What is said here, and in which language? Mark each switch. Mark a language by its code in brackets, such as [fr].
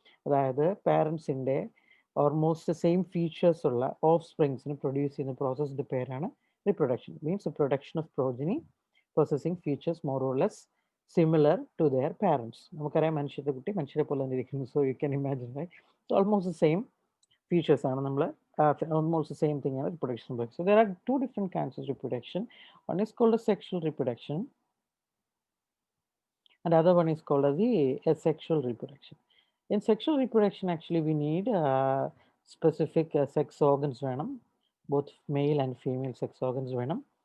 [ml] അതായത് പാരൻസിൻ്റെ almost same features ഉള്ള of സ്പ്രിങ്സിന് produce ചെയ്യുന്ന പ്രോസസ്സിൻ്റെ പേരാണ് reproduction. [en] Means production of progeny possessing features more or less similar to their parents. [ml] നമുക്കറിയാം മനുഷ്യരുടെ കുട്ടി മനുഷ്യരെ പോലെ തന്നെ ഇരിക്കുന്നു. [en] So you can imagine, right? So almost the same features ആണ് നമ്മൾ almost the same thing ആണ് reproduction. So there are two different kinds of reproduction. One is called a sexual reproduction and the other one is called as the asexual reproduction. In sexual reproduction, actually we need specific sex organs വേണം, both male and female sex organs വേണം.